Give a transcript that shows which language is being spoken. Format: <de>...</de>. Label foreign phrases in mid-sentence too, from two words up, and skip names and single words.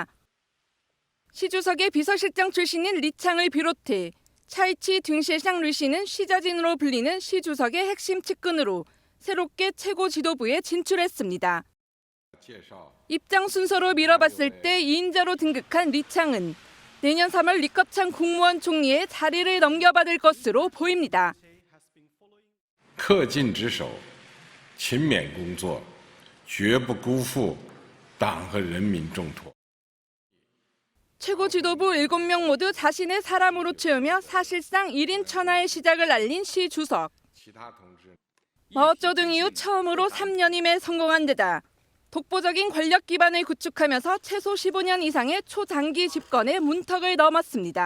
<ko>시 주석의 비서실장 출신인 리창을 비롯해 차이치 딩실상 리시는 시자진으로 불리는 시 주석의 핵심 측근으로 새롭게 최고 지도부에 진출했습니다. 입장 순서로 밀어봤을 때 2인자로 등극한 리창은 내년 3월 리커창 국무원 총리의 자리를 넘겨받을 것으로 보입니다.</ko> <zh>恪尽职守，勤勉工作，绝不辜负党和人民重托。</zh> <ko>최고 지도부 7명 모두 자신의 사람으로 채우며 사실상 1인 천하의 시작을 알린 시 주석. 마오쩌둥 이후 처음으로 3년임에 성공한 데다 독보적인 권력 기반을 구축하면서 최소 15년 이상의 초장기 집권에 문턱을 넘었습니다.</ko>